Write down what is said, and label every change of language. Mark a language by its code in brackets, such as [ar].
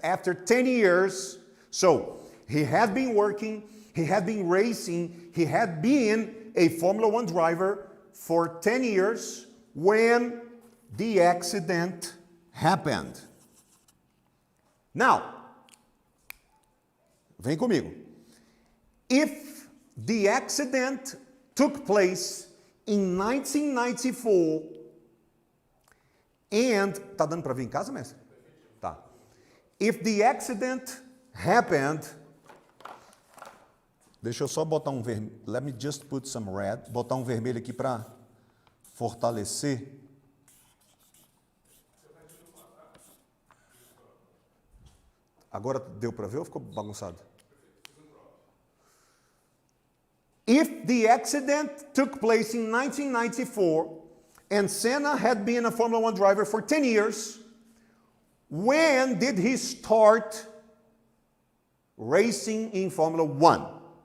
[en] After 10 years, so he had been working, he had been racing, he had been a Formula One driver for 10 years when the accident happened. [pt] Now, vem comigo. [en] If the accident took place in 1994 and... [pt] Tá dando para ver em casa, mestre? Tá. [en] If the accident happened... [pt] Deixa eu só botar um vermelho. [en] Let me just put some red. [pt] Botar um vermelho aqui para fortalecer. Agora deu para ver ou ficou bagunçado? [en] If the accident took place in 1994 and Senna had been a Formula One driver for 10 years, when did he start racing in Formula One?